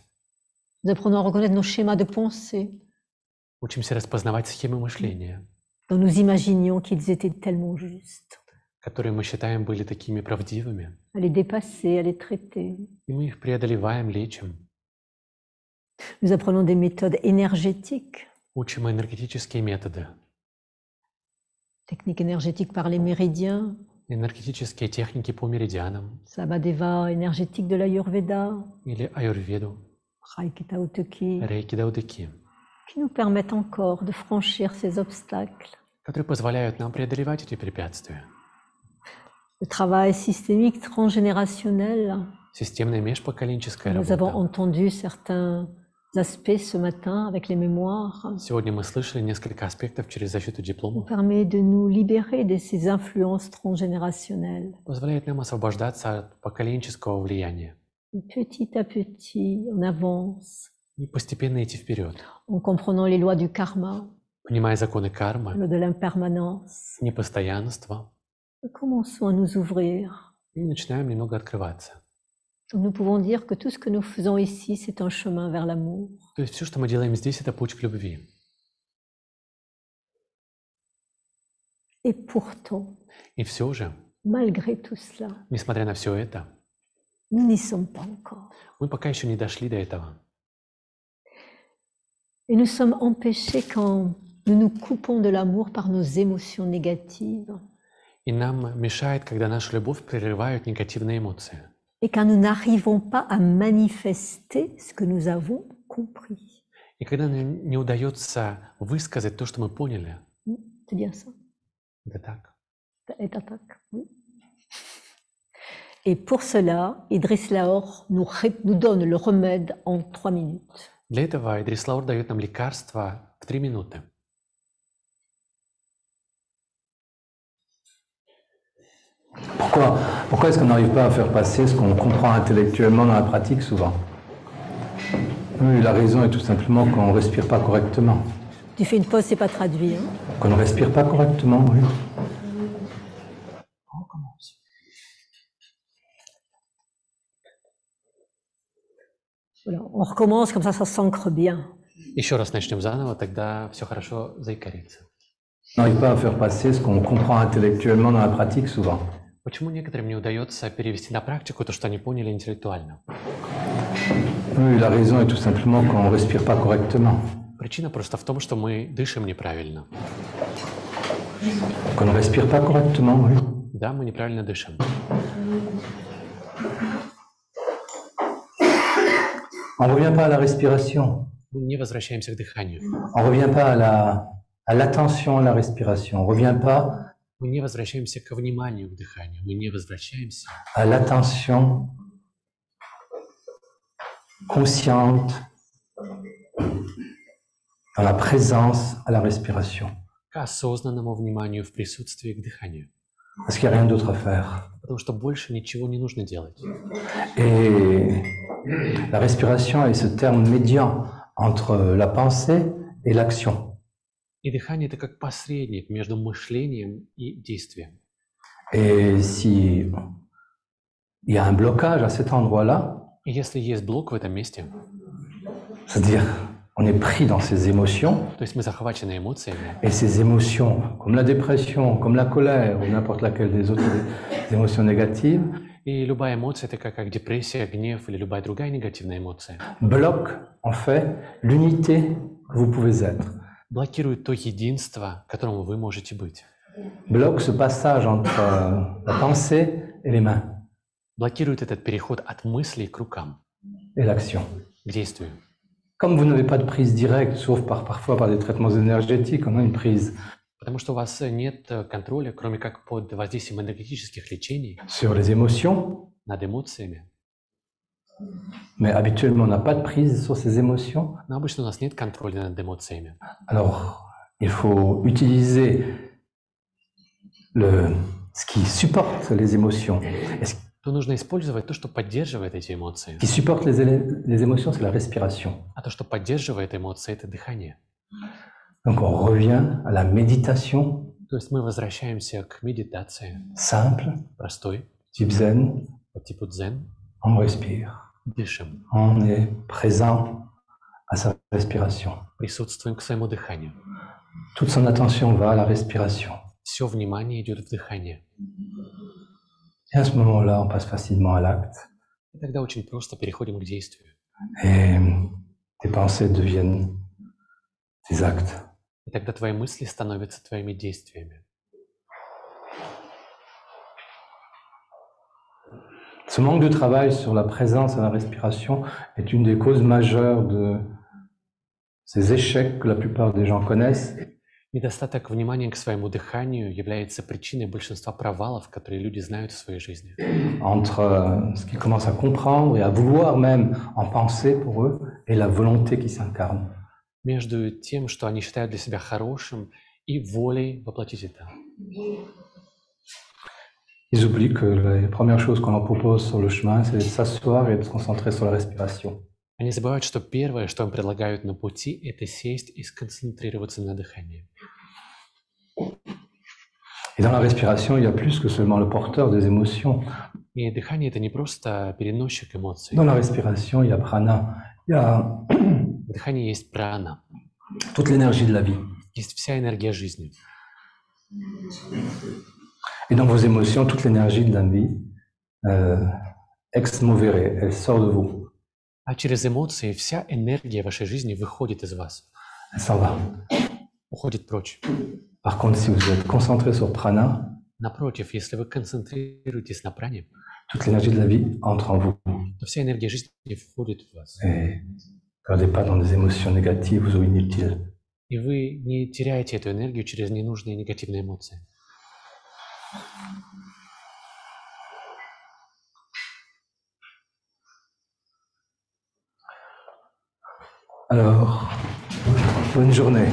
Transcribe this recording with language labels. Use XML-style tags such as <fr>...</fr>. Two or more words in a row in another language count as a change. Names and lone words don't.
<fr>Nous apprenons à reconnaître nos schémas de pensée,</fr> <ru>Учимся распознавать схемы мышления,</ru> <fr>dont nous imaginions qu'ils étaient tellement justes,</fr> <ru>которые мы считаем были такими правдивыми.</ru> <fr>à les dépasser, à les traiter.</fr> <ru>И мы их преодолеваем, лечим.</ru> <fr>Nous apprenons des méthodes énergétiques,</fr> <ru>Учим энергетические методы,</ru> <fr>techniques énergétiques par les méridiens,</fr> <ru>энергетические техники по меридианам</ru> <fr>Samadeva énergétique de l'Ayurveda,</fr> <ru>или аюрведу,</ru> <fr>Reiki Tao Te Chi,</fr> <ru>рейки даудеки,</ru> <fr>qui nous permettent encore de franchir ces obstacles.</fr> <ru>которые позволяют нам преодолевать эти препятствия.</ru> <fr>Le travail systémique transgénérationnel,</fr> <ru>Системная межпоколенческая</ru> <fr>nous avons</fr> <ru>работа.</ru> <fr>entendu certains aspects ce matin avec les mémoires,</fr> <ru>Сегодня мы слышали несколько аспектов через защиту</ru> <fr>nous</fr> <ru>дипломов.</ru> <fr>permet de nous libérer de ces influences transgénérationnelles.</fr> <ru>Позволяет нам освобождаться от поколенческого влияния</ru> <fr>Et petit à petit, on avance</fr> <ru>и постепенно идти вперед,</ru> <fr>en comprenant les lois du karma,</fr> <ru>понимая законы</ru> <fr>les</fr> <ru>кармы,</ru> <fr>lois de l'impermanence.</fr> <ru>непостоянства,</ru> <fr>Nous commençons à nous ouvrir.</fr> <ru>и начинаем немного открываться.</ru> <fr>Donc nous pouvons dire que tout ce que nous faisons ici, c'est un chemin vers l'amour.</fr> <ru>То есть все, что мы делаем здесь, это путь к любви.</ru> <fr>Et pourtant,</fr> <ru>И все же,</ru> <fr>malgré tout cela,</fr> <ru>несмотря на все это,</ru> <fr>nous n'y sommes pas encore.</fr> <ru>мы пока еще не дошли до этого.</ru> <fr>Et nous sommes empêchés quand nous nous coupons de l'amour par nos émotions négatives</fr> <ru>И нам мешает, когда нашу любовь прерывают негативные эмоции.</ru> <fr>et quand nous n'arrivons pas à manifester ce que nous avons compris.</fr> <ru>И когда нам не удается высказать то, что мы поняли.</ru> <fr>C'est bien ça.</fr> <ru>Да так.</ru> <fr>Et attaque. Et pour cela, Idriss Lahore nous donne le remède en 3 minutes.</fr> <ru>Для этого Идрис Лаур дает нам лекарство в 3 минуты.</ru> <fr>Pourquoi est-ce qu'on n'arrive pas à faire passer ce qu'on comprend intellectuellement dans la pratique souvent? Oui, la raison est tout simplement qu'on ne respire pas correctement. Tu fais une pause, c'est pas traduit. Hein? Qu'on ne respire pas correctement, oui. On recommence. Voilà, on recommence, comme ça s'ancre bien.</fr> <ru>Еще раз начнем заново, тогда все хорошо заикарится.</ru> <fr>On n'arrive pas à faire passer ce qu'on comprend intellectuellement dans la pratique souvent.</fr> <ru>Почему некоторым не удается перевести на практику то, что они поняли интеллектуально?</ru> <fr>Oui, la raison est tout simplement qu'on ne respire pas correctement.</fr> <ru>Причина просто в том, что мы дышим неправильно.</ru> <fr>Qu'on ne respire pas correctement, oui.</fr> <ru>Да, мы неправильно дышим.</ru> <fr>On ne revient pas à la respiration.</fr> <ru>Мы не возвращаемся к дыханию.</ru> <fr>On ne revient pas à l'attention à la respiration. On ne revient pas</fr> <ru>Мы не возвращаемся к вниманию к дыханию. Мы не возвращаемся</ru> <fr>à l'attention consciente dans la présence à la respiration.</fr> <ru>к осознанному вниманию в присутствии к дыханию.</ru> <fr>Parce qu'il n'y a rien d'autre à faire.</fr> <ru>Потому что больше ничего не нужно делать.</ru> <fr>Et la respiration est ce terme médian entre la pensée et l'action.</fr> <ru>И И дыхание — это как посредник между мышлением и действием.</ru> <fr>Et si il y a un blocage à cet endroit-là,</fr> <ru>И если есть блок в этом месте,</ru> <fr>c'est-à-dire on est pris dans ces émotions,</fr> <ru>то есть мы захвачены эмоциями,</ru> <fr>et ces émotions, comme la dépression, comme la colère, ou n'importe laquelle des autres des émotions négatives,</fr> <ru>и любая эмоция, это как депрессия, гнев или любая другая негативная эмоция,</ru> <fr>bloquent en fait l'unité que vous pouvez être.</fr> <ru>блокирует то единство, которому вы можете быть.</ru> <fr>Bloque ce passage entre la pensée et les mains</fr> <ru>Блокирует этот переход от мыслей к рукам,</ru> <fr>et l'action.</fr> <ru>к действию.</ru> <fr>Comme vous n'avez pas de prise directe, sauf parfois par des traitements énergétiques, on a une prise</fr> <ru>Потому что у вас нет контроля, кроме как под воздействием энергетических лечений</ru> <fr>sur les émotions,</fr> <ru>над эмоциями.</ru> <fr>mais habituellement on n'a pas de prise sur ces émotions.</fr> <ru>Но обычно у нас нет контроля над эмоциями.</ru> <fr>Alors, il faut utiliser ce qui supporte les émotions. Et ce</fr> <ru>То нужно использовать то, что поддерживает эти эмоции.</ru> <fr>qui supporte les émotions, c'est la respiration.</fr> <ru>А то, что поддерживает эмоции, это дыхание.</ru> <fr>Donc on revient à la méditation</fr> <ru>То есть мы возвращаемся к медитации,</ru> <fr>simple,</fr> <ru>простой,</ru> <fr>type zen.</fr> <ru>по типу дзен,</ru> <fr>On respire.</fr> <ru>дышим,</ru> <fr>On est présent à sa respiration.</fr> <ru>присутствуем к своему дыханию.</ru> <fr>Toute son attention va à la respiration.</fr> <ru>Все внимание идет в дыхание.</ru> <fr>Et à ce moment-là, on passe facilement à l'acte.</fr> <ru>И тогда очень просто переходим к действию.</ru> <fr>Et tes pensées deviennent tes actes.</fr> <ru>И тогда твои мысли становятся твоими действиями.</ru> <fr>Ce manque de travail sur la présence et la respiration est une des causes majeures de ces échecs que la plupart des gens connaissent.</fr> <ru>Недостаток внимания к своему дыханию является причиной большинства провалов, которые люди знают в своей жизни.</ru> <fr>Entre ce qu'ils commencent à comprendre et à vouloir même en penser pour eux et la volonté qui s'incarne.</fr> <ru>Между тем, что они считают для себя хорошим, и волей воплотить это.</ru> <fr>Ils oublient que les premières choses qu'on leur propose sur le chemin, c'est de s'asseoir et de se concentrer sur la respiration.</fr> <ru>Они забывают, что первое, что им предлагают на пути, это сесть и сконцентрироваться на дыхании.</ru> <fr>Et dans la respiration, il y a plus que seulement le porteur des émotions.</fr> <ru>И дыхание — это не просто переносчик эмоций.</ru> <fr>Dans la respiration, il y a prana, il y a</fr> <ru>В дыхании есть прана,</ru> <fr>toute l'énergie de la vie.</fr> <ru>есть вся энергия жизни.</ru> <fr>Et dans vos émotions, toute l'énergie de la vie,</fr> <la>ex movere,</la> <fr>elle sort de vous.</fr> <ru>А через эмоции вся энергия вашей жизни выходит из вас,</ru> <fr>Elle s'en va.</fr> <ru>уходит прочь.</ru> <fr>Par contre, si vous êtes concentré sur prana,</fr> <ru>Напротив, если вы концентрируетесь на пране,</ru> <fr>toute l'énergie de la vie entre en vous.</fr> <ru>то вся энергия жизни входит в вас.</ru> <fr>Et ne perdez pas dans des émotions négatives ou inutiles.</fr> <ru>И вы не теряете эту энергию через ненужные негативные эмоции.</ru> <fr>Alors, bonne journée.</fr>